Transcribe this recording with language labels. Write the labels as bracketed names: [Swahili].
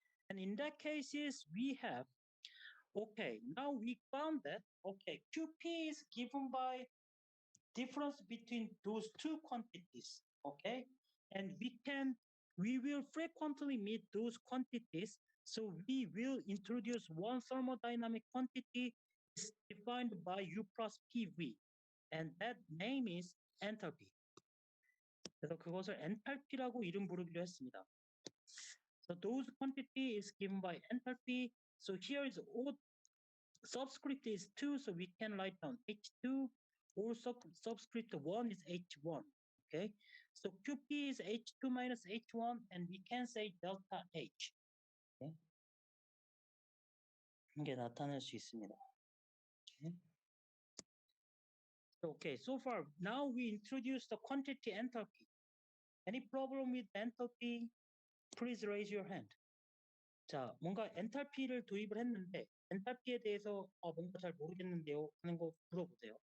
[English] And in that cases, we have, okay, now we found that, okay, QP is given by difference between those two quantities, okay? And we will frequently meet those quantities, so we will introduce one thermodynamic quantity is defined by U plus PV, and that name is enthalpy. [Korean] 그래서 그것을 enthalpy라고 이름 부르기로 했습니다. [English] So those quantity is given by enthalpy. So here is O subscript is 2, so we can write down H2, or subscript 1 is H1, okay? So QP is H2 minus H1, and we can say delta H. Okay? [Korean] 이게 나타낼 수 있습니다. [English] Okay. Okay, so far, now we introduce the quantity enthalpy. Any problem with enthalpy? Please raise your hand. [Korean] 자, 뭔가 엔탈피를 도입을 했는데 엔탈피에 대해서 뭔가 잘 모르겠는데요 하는 거 물어보세요.